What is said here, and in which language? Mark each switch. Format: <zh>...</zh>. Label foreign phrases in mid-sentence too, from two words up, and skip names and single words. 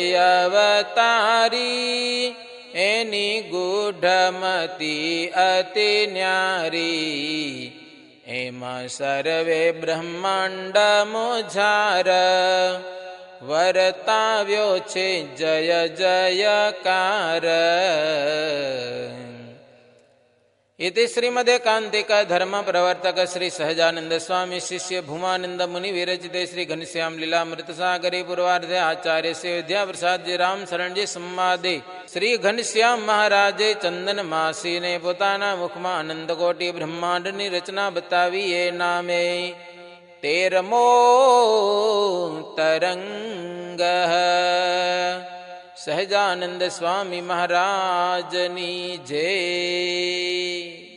<gu>અવતારી એની ગૂઢમતી અતિ ન્યારી એમાં સર્વે બ્રહ્માંડ મોઝાર વર્તાવ્યો છે જય જયકાર</gu> <sa>इति श्रीमदेकांतिक धर्म प्रवर्तक श्री सहजानंद स्वामी शिष्य भूमानंद मुनि विरचिते श्री घनश्याम लीलामृत सागरे पूर्वार्धे आचार्य से विद्या प्रसाद जी राम शरण जी संवादे श्री घनश्याम महाराजे</sa> <gu>ચંદન માસી ને પોતાના મુખમા આનંદ કોટિ બ્રહ્માંડ ની રચના બતાવી એ નામે 13મો તરંગ સહજાનંદ સ્વામી મહારાજની જય.</gu>